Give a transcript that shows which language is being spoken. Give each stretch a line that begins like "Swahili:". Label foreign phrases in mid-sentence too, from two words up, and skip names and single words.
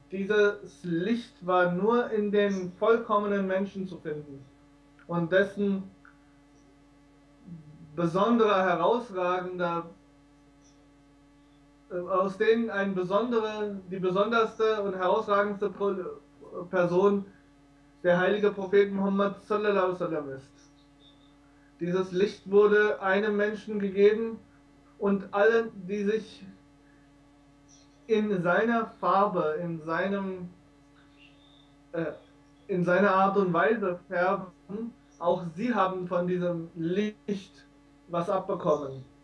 German: Dieses Licht war nur in den vollkommenen Menschen zu finden und dessen besonderer, herausragender, aus denen die besonderste und herausragendste Person der heilige Prophet Muhammad
Arabic: صلى الله عليه وسلم
German: ist. Dieses Licht wurde einem Menschen gegeben und allen, die sich in seiner Farbe, in seiner Art und Weise färben, auch sie haben von diesem Licht was abbekommen.